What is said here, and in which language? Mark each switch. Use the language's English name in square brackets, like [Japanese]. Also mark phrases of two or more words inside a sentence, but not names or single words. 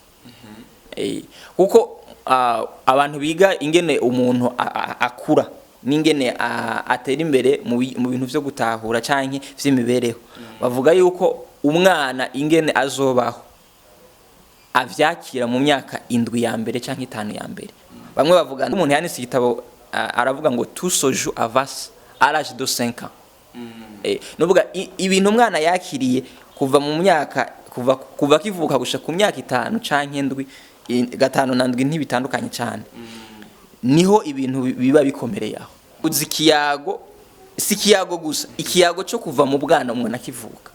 [Rundi] Kuko abantu biga ingene umuntu akura n'ingene atera imbere mu bintu vyo gutahura canke vy'imibereho, bavuga yuko umwana ingene azobaho avyakira mu myaka 7 ya mbere canke 5 ya mbere. Bamwe bavuga umuntu yanise igitabo aravuga ngo [French] tout se joue à l'âge de 5 ans. [Rundi] Nuvuga ibintu umwana yakiriye kuva mu myaka kuva kivuka gushika ku myaka 5 canke 7 gatanu na ndwi ntibitandukanye cyane, niho ibintu biba bikomereye aho. Uzi ikiyago si ikiyago gusa, ikiyago cyo kuva mu bwana umuntu akivuka.